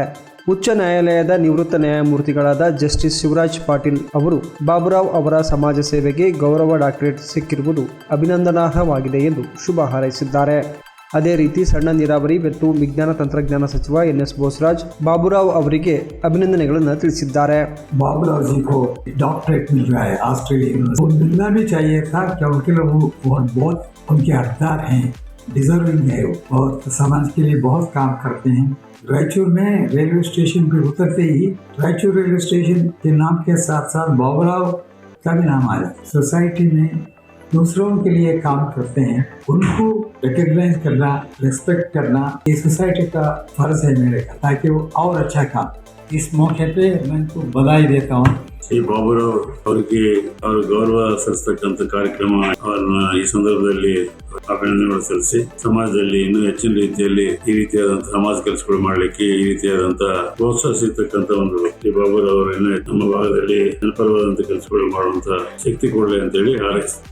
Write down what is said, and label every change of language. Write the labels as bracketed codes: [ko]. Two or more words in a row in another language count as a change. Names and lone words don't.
[kn] ಉಚ್ಚ ನ್ಯಾಯಾಲಯದ ನಿವೃತ್ತ ನ್ಯಾಯಮೂರ್ತಿಗಳಾದ ಜಸ್ಟಿಸ್ ಶಿವರಾಜ್ ಪಾಟೀಲ್ ಅವರು ಬಾಬುರಾವ್ ಅವರ ಸಮಾಜ ಸೇವೆಗೆ ಗೌರವ ಡಾಕ್ಟರೇಟ್ ಸಿಕ್ಕಿರುವುದು ಅಭಿನಂದನಾರ್ಹವಾಗಿದೆ ಎಂದು ಶುಭ ಹಾರೈಸಿದ್ದಾರೆ. ಅದೇ ರೀತಿ ಸಣ್ಣ ನೀರಾವರಿ ಮತ್ತು ವಿಜ್ಞಾನ ತಂತ್ರಜ್ಞಾನ ಸಚಿವ ಎನ್.ಎಸ್. ಬೋಸರಾಜ್ ಬಾಬುರಾವ್ ಅವರಿಗೆ ಅಭಿನಂದನೆಗಳನ್ನು ತಿಳಿಸಿದ್ದಾರೆ. [hi] बाबूराव जी को डॉक्टरेट मिल रहा है ऑस्ट्रेलिया में, वो मिलना भी चाहिए था क्योंकि वो बहुत उनके हकदार हैं, डिजर्विंग है और समाज के लिए बहुत काम करते हैं. रायचूर में रेलवे स्टेशन पे उतरते ही रायचूर रेलवे स्टेशन के नाम के साथ साथ बाबूराव का भी नाम आ जाता है. सोसाइटी में दूसरों के लिए काम करते हैं, उनको रिकॉग्नाइज करना, रिस्पेक्ट करना ये सोसाइटी का फर्ज है मेरे का, ताकि वो और अच्छा काम. इस मौके पे मैं उनको बधाई देता हूँ. [kn] ಶ್ರೀ ಬಾಬುರಾವ್ ಅವರಿಗೆ ಅವರ ಗೌರವ ಸಲ್ಲಿಸತಕ್ಕಂಥ ಕಾರ್ಯಕ್ರಮ ಅವರನ್ನ ಈ ಸಂದರ್ಭದಲ್ಲಿ ಅಭಿನಂದನೆಗಳು ಸಲ್ಲಿಸಿ ಸಮಾಜದಲ್ಲಿ ಇನ್ನೂ ಹೆಚ್ಚಿನ ರೀತಿಯಲ್ಲಿ ಈ ರೀತಿಯಾದಂತಹ ಸಮಾಜ ಕೆಲಸಗಳು ಮಾಡಲಿಕ್ಕೆ ಈ ರೀತಿಯಾದಂತಹ ಪ್ರೋತ್ಸಾಹ ಸಿಗ್ತಕ್ಕಂಥ ಒಂದು ಶ್ರೀ ಬಾಬುರಾವ್ ಅವರನ್ನ ನಮ್ಮ ಭಾಗದಲ್ಲಿ ಜನಪರವಾದಂತಹ ಕೆಲಸಗಳು ಮಾಡುವಂತ ಶಕ್ತಿ ಕೊಡಲಿ ಅಂತೇಳಿ ಹಾರೈಸ್ತಾರೆ.